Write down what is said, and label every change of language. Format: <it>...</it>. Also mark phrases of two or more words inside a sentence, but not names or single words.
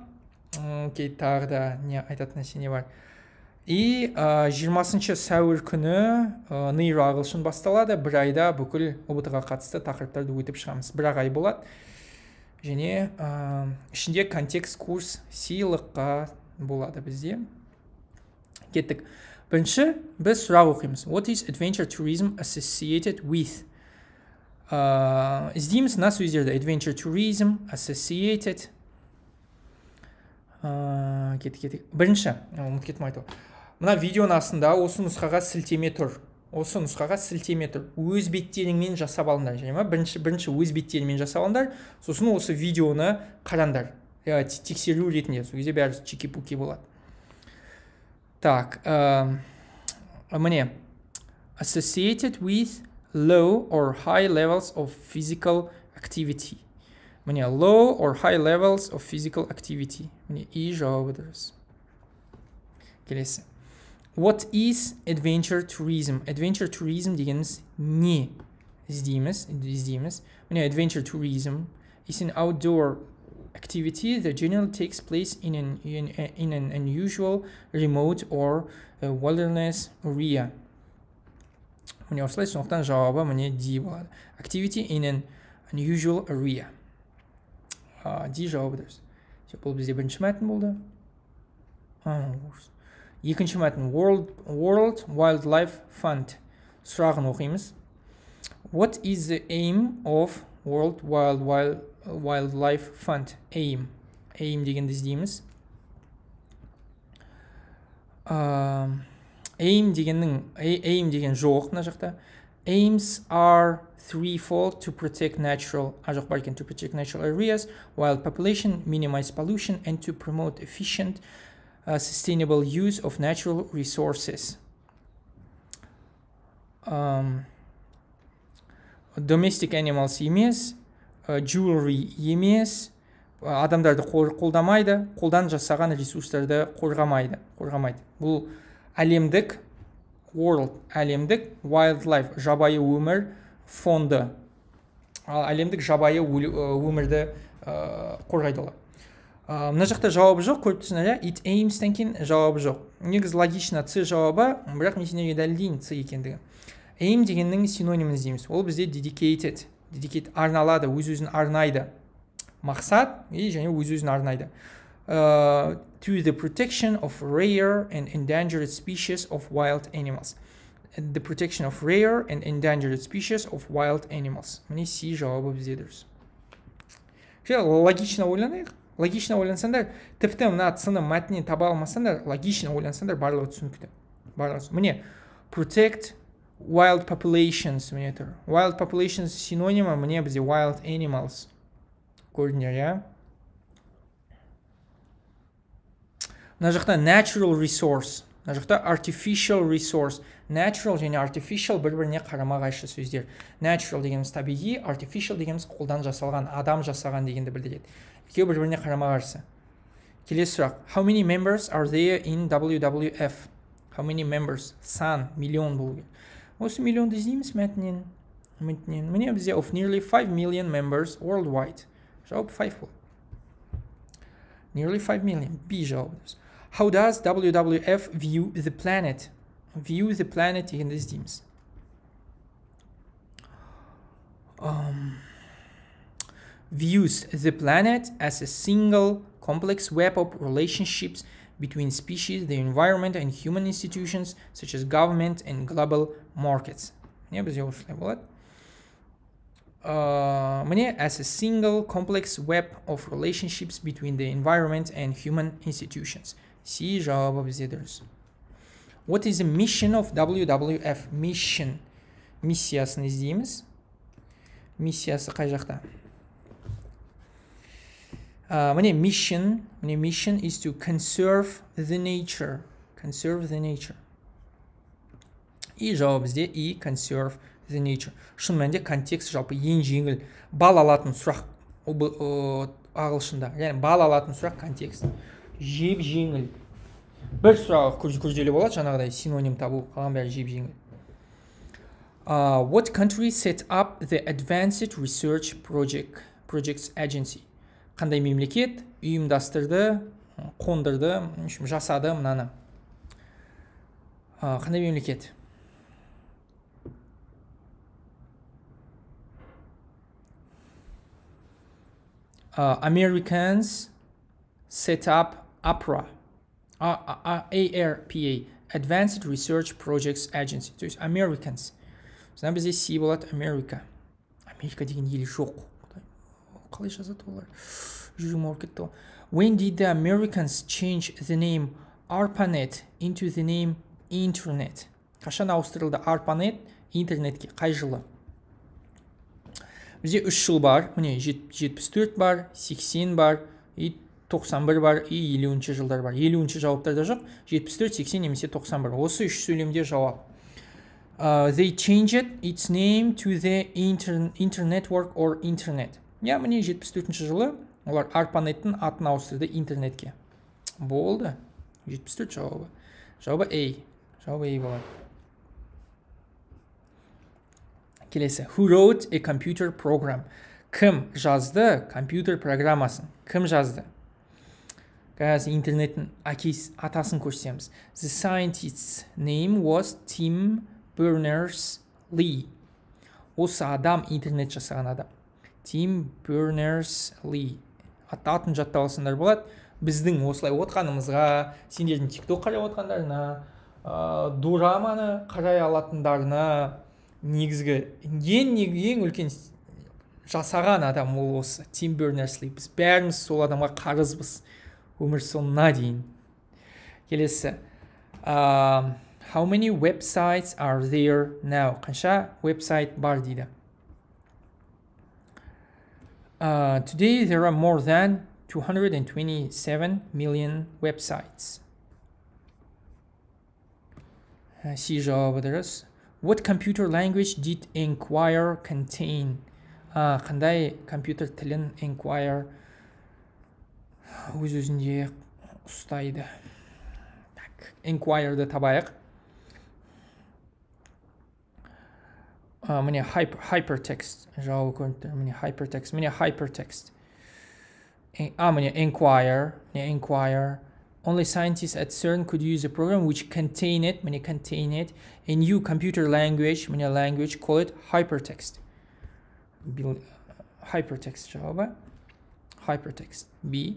<kk>Тағы да не айтатын нәрсе не бар. И 20 сәуір күні нейро ағылшын басталады. Бір айда бүкіл ОБТ-ға қатысты тақырыптарды өтіп шығамыз. Бір ай болады. Және ішінде контекст курс сыйлыққа болады бізде. Кеттік. Бірінші біз сұрақ оқимыз.</kk> <en>What is adventure tourism associated with?</en> <kk>Іздейміз мына сөздерді.</kk> <en>Adventure tourism associated.</en> <kk>Кеттік. Бірінші, ұмыт кеттім айту. Мына видеоның астында осы нұсқаға сілтеме тұр. Өз беттеріңмен жасап алыңдар. Бірінші өз беттеріңмен жасап алыңдар. Сосын осы видеоны қараңдар. Тексеру ретінде. Сол кезде бәрі чеки-пуки болады. Міне.</kk> <en>Associated with low or high levels of physical activity. Міне, low or high levels of physical activity.</en> <kk>Міне, и жауабы дұрыс. Келесі.</kk> <en>What is adventure tourism? Adventure tourism</en> <kk>дегеніміз не? Іздейміз. Міне,</kk> <en>adventure tourism is an outdoor activity that generally takes place in an unusual, remote or wilderness area.</en> <kk>Міне, осылай, сондықтан жауабы міне D болады.</kk> <en>Activity in an unusual area.</en> <kk>D жауабы дұрыс. Бұл бізде бірінші мәтін болды. Екінші мәтін World Wildlife Fund. Сұрағын оқимыз.</kk> <en>What is the aim of World Wildlife Fund?</en> <kk>Aim дегенді іздейміз. Aim деген жоқ мына жақта.</kk> <en>Aims are threefold: to protect natural areas, wild population, minimize pollution, and to promote efficient, sustainable use of natural resources. Domestic animals</en> <kk>емес, jewelry емес, адамдарды қолдамайды, қолдан жасаған ресурстарды қорғамайды. Бұл әлемдік wildlife, жабайы өмір фонды. Әлемдік жабайы өмірді қорғайды олар. Мына жақта жауабы жоқ, көріп тұрсыңдар,</kk> <en>it aims-</en> <kk>тен кейін жауабы жоқ. Негіз логично C жауабы, бірақ мен сендерге дәлелдеймін C екендігі. Aim дегеннің синонимін іздейміз. Ол бізде dedicated арналады, өз-өзін арнайды. Мақсат және өз-өзін арнайды.</kk> <en>To the protection of rare and endangered species of wild animals. The protection of rare and endangered species of wild animals.</en> <kk>Міне C жауабы бізде дұрыс. Логично ойланайық. Логично ойлансаңдар, тіпті мына цыны мәтінен таба алмасаңдар, логично ойлансаңдар, барлығы түсінікті. Міне,</kk> <en>protect wild populations.</en> <kk>Міне тұр.</kk> <en>Wild populations</en> <kk>синонимі, міне бізде</kk> <en>wild animals.</en> <kk>Көрдіңдер, я? Мына жақта</kk> <en>natural resource,</en> <kk>мына жақта</kk> <en>artificial resource.</en> <kk>Natural және artificial бір-біріне қарама-қайшы сөздер. Natural дегеніміз табиғи, artificial дегеніміз қолдан жасалған, адам жасаған дегенді білдіреді. Екеуі бір-біріне қарама-қарсы. Келесі сұрақ.</kk> <en>How many members are there in WWF? How many members?</en> <kk>Сан, миллион болу керек. Осы миллионды іздейміз мәтінен. Міне бізде</kk> <en>of nearly 5 million members worldwide.</en> <kk>Жауап 5 болды.</kk> <en>Nearly 5 million.</en> <kk>B жауабы дұрыс.</kk> <en>How does WWF view the planet? View the planet</en> <kk>дегенді іздейміз.</kk> <en>Views the planet as a single complex web of relationships between species, the environment, and human institutions such as government and global markets.</en> <kk>Не бізде осылай болады. Міне,</kk> <en>as a single complex web of relationships between the environment and human institutions.</en> <kk>C жауабы бізде дұрыс.</kk> <en>What is the mission of WWF? Mission.</en> <kk>Миссиясын іздейміз. Миссиясы қай жақта? Міне,</kk> <en>mission is to conserve the nature. Conserve the nature.</en> <kk>И жауап бізде И,</kk> <en>conserve the nature.</en> <kk>Шын мәнінде контекст жалпы ең жеңіл. Балл алатын сұрақ ағылшында. Яғни балл алатын сұрақ контекст. Жеп жеңіл. Бір сұрақ күрделі болады, жаңағыдай синоним табу, қалған бәрі жеп жеңіл.</kk> <en>What country set up the Advanced Research Projects Agency?</en> <kk>Қандай мемлекет ұйымдастырды, қондырды, жасады мынаны? Қандай мемлекет?</kk> <en>Americans set up ARPA, Advanced Research Projects Agency.</en> <ru>То есть Americans.</ru> <kk>Бізде бізде C болады, Америка. Америка деген ел жоқ. Қалай жазады олар? Жүрім ауыр кетті.</kk> <en>When did the Americans change the name ARPANET into the name Internet?</en> <kk>Қашан ауыстырылды ARPANET интернетке? Қай жылы? Бізде 3 жыл бар. Міне 74 бар, 80 бар, 91 бар, 50-ші жылдар бар. 50-ші жауаптарда жоқ. 74, 80 немесе 91. Осы 3 сөйлемде жауап.</kk> <en>They changed its name to the Internetwork or Internet.</en> <kk>Я міне 74-ші жылы олар ARPANET-тің атын ауыстырды интернетке. Болды. 74 жауабы. Жауабы A. Жауабы A болады. Келесі.</kk> <en>Who wrote a computer program?</en> <kk>Кім жазды компьютер программасын? Кім жазды? Қазір интернеттің атасын көрсетеміз.</kk> <en>The scientist's name was Tim Berners-Lee.</en> <kk>Осы адам интернет жасаған адам. Tim Berners-Lee. Атын жаттап алсаңдар болады. Біздің осылай отқанымызға, сендердің TikTok қарай отқандарына, дораманы қарай алатындарына, негізгі ең үлкен жасаған адам ол осы Tim Berners-Lee. Біз бәріміз сол адамға қарызбыз өмір соңына дейін. Келесі.</kk> <en>How many websites are there now?</en> <kk>Қанша веб-сайт бар дейді.</kk> <en>Today there are more than 227 million websites.</en> <kk>C жауабы дұрыс.</kk> <en>What computer language did Enquire contain?</en> <kk>Қандай компьютер тілін Enquire өз-өзінде ұстайды? Enquire'ды табайық. Міне hypertext жауабы көрініп тұр. Міне hypertext. Міне Enquire.</kk> <en>Only scientists at CERN could use a program which contain it, a new computer language, language, call it hypertext.</en> <kk>Hypertext жауабы. Hypertext. B.</kk>